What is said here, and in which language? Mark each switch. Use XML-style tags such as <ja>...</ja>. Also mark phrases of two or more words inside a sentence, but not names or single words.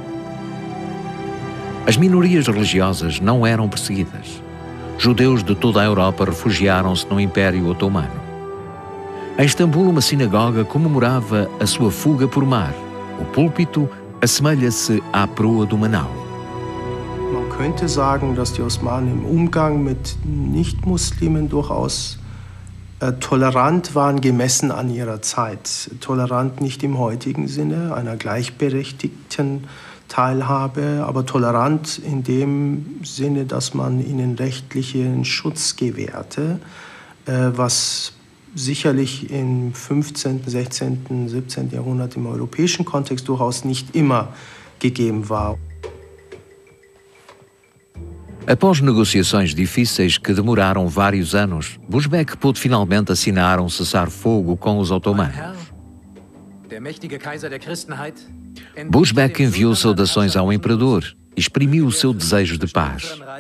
<pt>As minorias religiosas não eram perseguidas. Judeus de toda a Europa refugiaram-se no Império Otomano. Em Istambul, uma sinagoga comemorava a sua fuga por mar. O púlpito assemelha-se à proa de uma nau.</pt> <de>Man könnte sagen, dass die Osmanen im Umgang mit Nichtmuslimen durchaus tolerant waren, gemessen an ihrer Zeit. Tolerant nicht im heutigen Sinne, einer gleichberechtigten Teilhabe, aber tolerant in dem Sinne, dass man ihnen rechtlichen Schutz gewährte, was sicherlich im 15., 16., 17. Jahrhundert im europäischen Kontext durchaus nicht immer gegeben war.</de> <pt>Após negociações difíceis que demoraram vários anos, Bushbeck pôde finalmente assinar um cessar-fogo com os otomanos. Bushbeck enviou saudações ao imperador e exprimiu o seu desejo de paz.</pt>